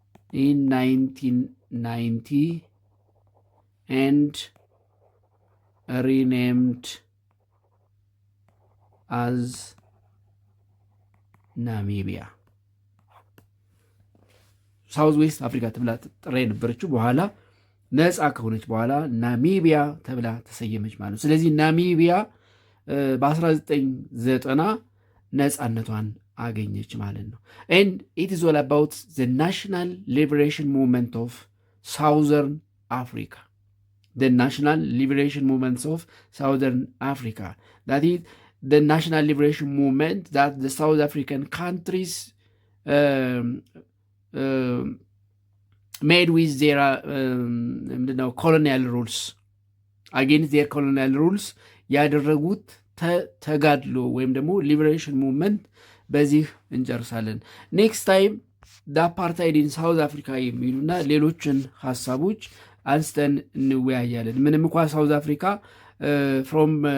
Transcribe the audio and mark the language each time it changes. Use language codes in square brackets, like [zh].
[en] In 1990 and renamed as [am] ናሚቢያ። ሳውዝ ዌስት አፍሪካ ተብላ ተጠራ የነበረችው በኋላ ነፃ ከሆነች በኋላ ናሚቢያ ተብላ ተሰየመች ማለት ነው። ስለዚህ ናሚቢያ በ1990 ነፃነቷን አገኘች ማለት ነው። [en] and it is all about the national liberation movement of southern Africa. The national liberation movements of southern Africa. That is the national liberation movement that the South African countries made with their colonial rules, against their colonial rules [am] ያደረጉት ተጋድሎ ወይም ደግሞ ሊበሬሽን ሙቭመንት በዚህ እንጨርሳለን። ኔክስት ታይም አፓርታይድ ኢን ሳውዝ አፍሪካ የሚሉና ሌሎችን ሀሳቦች አንስተን እንወያያለን። ምንም እንኳ ሳውዝ አፍሪካ ፍሮም